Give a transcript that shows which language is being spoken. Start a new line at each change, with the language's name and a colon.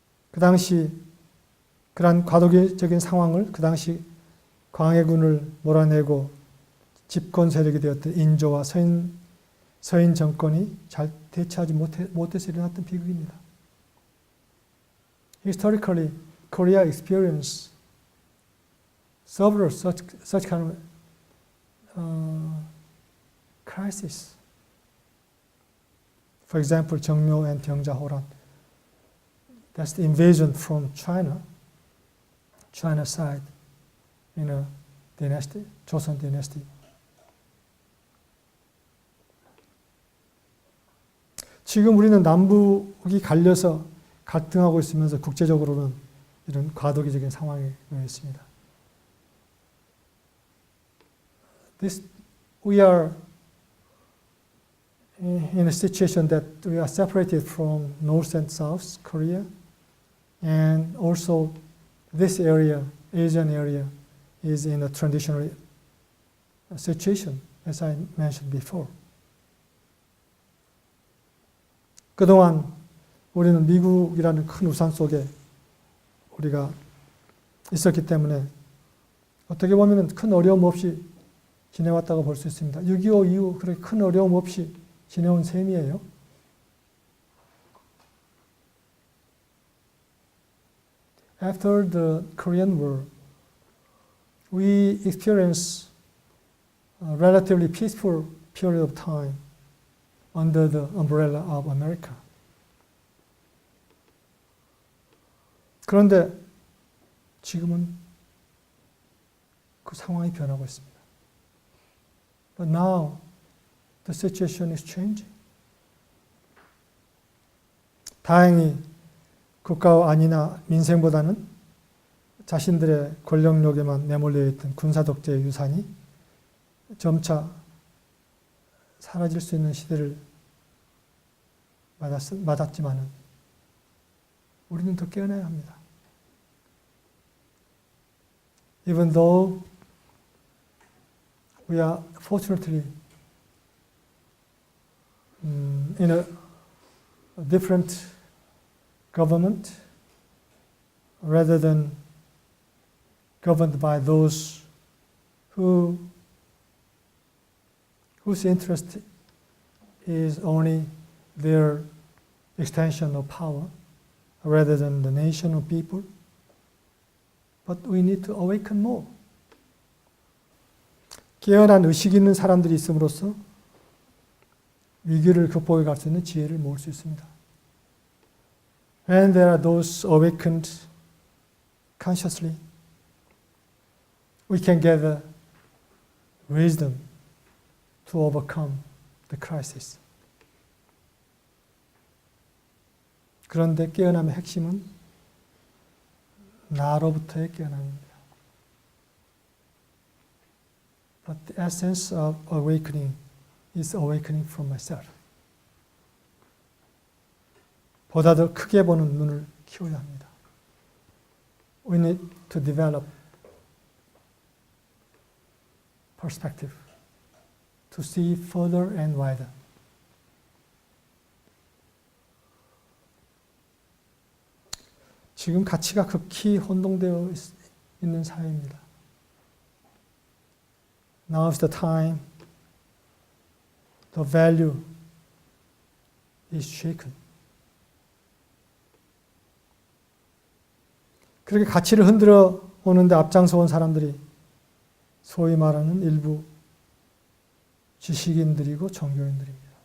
Korean: 그 당시 그러한 과도기적인 상황을 그 당시 광해군을 몰아내고 집권 세력이 되었던 인조와 서인 정권이 잘 대처하지 못해서 일어났던 비극입니다.
English: Historically, Korea experienced several such kind of crisis. For example, 정묘 and 병자호란. That's the invasion from China side in a dynasty, Joseon dynasty.
Korean: 지금 우리는 남북이 갈려서 갈등하고 있으면서 국제적으로는 이런 과도기적인 상황에 놓여 있습니다.
English: We are in a situation that we are separated from North and South Korea, and also this area, Asian area, is in a transitional situation, as I mentioned before.
Korean: 그동안 우리는 미국이라는 큰 우산 속에 우리가 있었기 때문에 어떻게 보면 큰 어려움 없이 지내왔다고 볼 수 있습니다. 6.25 이후 그렇게 큰 어려움 없이 지내온 셈이에요.
English: After the Korean War, we experienced a relatively peaceful period of time under the umbrella of America.
Korean: 그런데 지금은 그 상황이 변하고 있습니다.
English: But now the situation is changing.
Korean: 다행히 국가와 안위나 민생보다는 자신들의 권력욕에만 내몰려 있던 군사 독재의 유산이 점차 사라질 수 있는 시대를 맞았지만은 우리는 더 깨어나야 합니다.
English: Even though we are fortunately in a different government rather than governed by those whose interest is only their extension of power rather than the nation of people. But we need to awaken more.
Korean: 깨어난 의식 있는 사람들이 있음으로써 위기를 극복해 갈 수 있는 지혜를 모을 수 있습니다.
English: When there are those awakened consciously, we can gather wisdom to overcome the crisis.
Korean: 그런데 깨어남의 핵심은 나로부터의 깨어남입니다.
English: But the essence of awakening is awakening from myself.
Korean: 보다 더 크게 보는 눈을 키워야 합니다.
English: We need to develop perspective to see further and wider.
Korean: 지금 가치가 극히 혼동되어 있는 사회입니다.
English: Now is the time the value is shaken.
Korean: 그렇게 가치를 흔들어 오는데 앞장서 온 사람들이 소위 말하는 일부 지식인들이고 종교인들입니다.